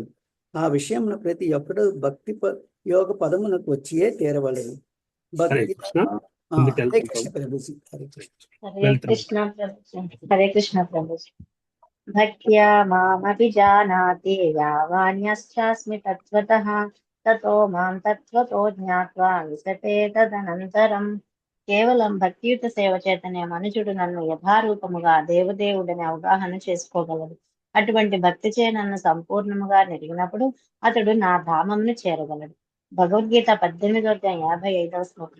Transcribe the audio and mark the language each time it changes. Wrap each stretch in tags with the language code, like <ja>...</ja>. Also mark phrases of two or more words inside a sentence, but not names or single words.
<te>ఆ విషయంలో ప్రతి ఒక్కడు భక్తి యోగ పదమునకు వచ్చియే తీరవలెను. హరే భక్తి కృష్ణ. హరే కృష్ణ ప్రభుజీ. హరే కృష్ణ. హరే కృష్ణ ప్రభుజీ.</te> <sa>భక్త్యా మామపి జానాతి యావాన్యశ్చాస్మి తత్వతః తతో మాం తత్వతో జ్ఞాత్వా విశతే తదనంతరం.</sa> <te>కేవలం భక్తియుత సేవ చేతనే మనుషుడు నన్ను యథారూపముగా దేవదేవుడని అవగాహన చేసుకోగలడు. అటువంటి భక్తి చే నన్ను సంపూర్ణముగా నెరిగినప్పుడు అతడు నా ధామమును చేరగలడు. భగవద్గీత 18వ శ్లోకం.</te>